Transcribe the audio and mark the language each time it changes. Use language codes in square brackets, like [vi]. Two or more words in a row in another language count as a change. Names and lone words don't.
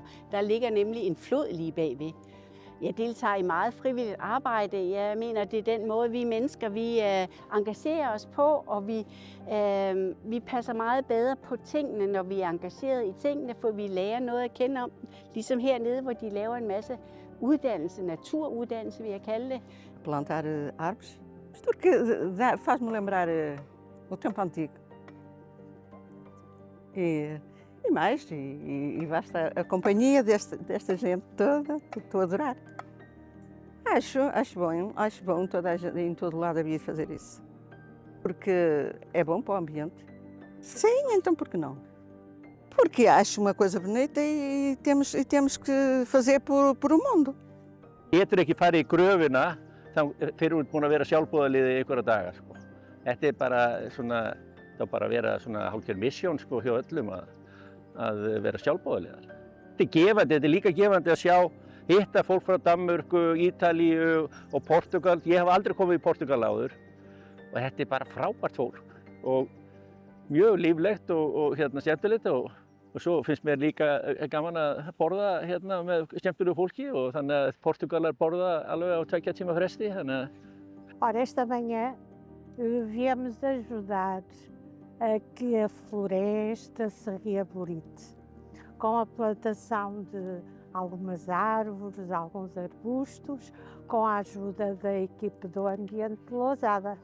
[da] Der ligger nemlig en flod lige bagved. Jeg deltager i meget frivilligt arbejde. Jeg mener, det er den måde, vi mennesker vi engagerer os på, og vi passer meget bedre på tingene, når vi er engageret i tingene, for vi lærer noget at kende om dem. Ligesom hernede, hvor de laver en masse uddannelse, naturuddannelse, vil jeg kalde det. [pt] Plantar árvores, porque faz-me lembrar o tempo antigo. E mais, e basta a companhia desta gente toda, estou a adorar. Acho bom toda a gente, em todo lado havia de fazer isso. Porque é bom para o ambiente. Sim, então por que não? Porque acho uma coisa bonita e temos que fazer por o mundo. [is] Getur ekki farið í gröfina fyrir út búin að vera sjálfboðaliði í einhverja daga. Þetta bara svona, það bara að vera svona hálfgerð misjón sko hjá öllum að vera sjálfboðaliðar. Þetta gefandi, þetta líka gefandi að sjá, hitta fólk frá Danmörku, Ítalíu og Portugal. Ég hef aldrei komið í Portugal áður og þetta bara frábært fólk og mjög líflegt og skemmtilegt og svo finnst mér líka gaman að borða með skemmtilegu fólki og þannig að Portugalar borða alveg á 2 tíma fresti. [pt] Ora, esta manhã viemos ajudar a que a floresta se reaborite, com a plantação de algumas árvores, alguns arbustos, com a ajuda da equipe do Ambiente de Lousada.